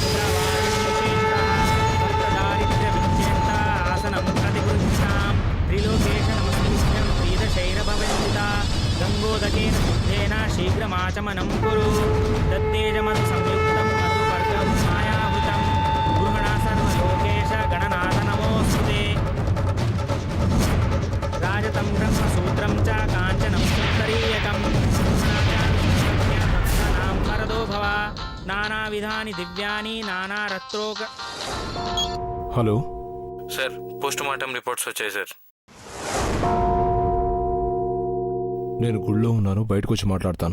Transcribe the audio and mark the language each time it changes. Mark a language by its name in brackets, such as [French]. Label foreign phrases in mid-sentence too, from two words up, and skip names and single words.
[Sanskrit] भक्तदारिद्र्यविच्छेत्ता आसनं प्रतिगृह्णां त्रिलोकेश नमस्कृत्यं प्रीतशैरभवन्दिता गङ्गोदकेन शुद्धेन शीघ्रमाचमनं कुरु दत्तेजमनु संयुक्तं मधुपर्कं मायाहुतं गृहणा सर्वलोकेश गणनाथ नमोऽस्तुते राजतं ब्रह्मसूत्रं च काञ्चनं सुन्दरीयकं भक्तानां वरदो भव नानाविधानि दिव्यानि नानारत्रोक [Telugu] హలో సార్ [English] post mortem reports [Telugu] వచ్చాయి సార్. నేను గుళ్ళో ఉన్నాను, బయటకు వచ్చి మాట్లాడతాను.